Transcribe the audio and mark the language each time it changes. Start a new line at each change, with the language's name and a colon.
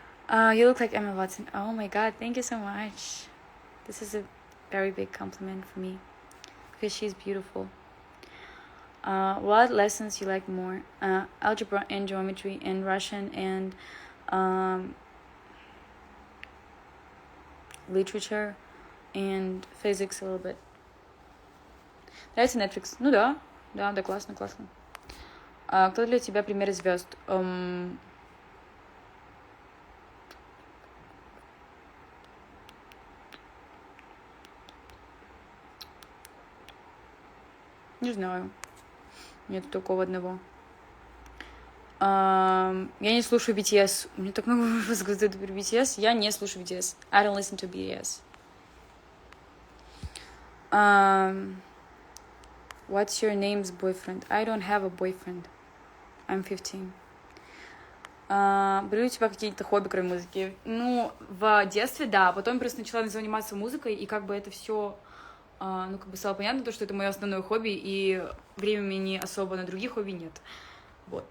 English: You look like Emma Watson. Oh my god, thank you so much. This is a very big compliment for me. Because she's beautiful. What lessons you like more? Algebra and geometry and Russian and literature and physics a little bit.
Russian: Нравится Netflix? Ну да, классно. Кто для тебя пример звезд? Не знаю. Нет такого одного. Я не слушаю BTS. У меня так много вопросов про BTS. Я не слушаю BTS.
English: I don't listen to BTS. What's your name's boyfriend? I don't have a boyfriend. I'm 15.
Russian: Были у тебя какие-то хобби, кроме музыки? Ну, в детстве, да. Потом я просто начала заниматься музыкой, и как бы это все... стало понятно, то, что это мое основное хобби, и времени особо на другие хобби нет. Вот.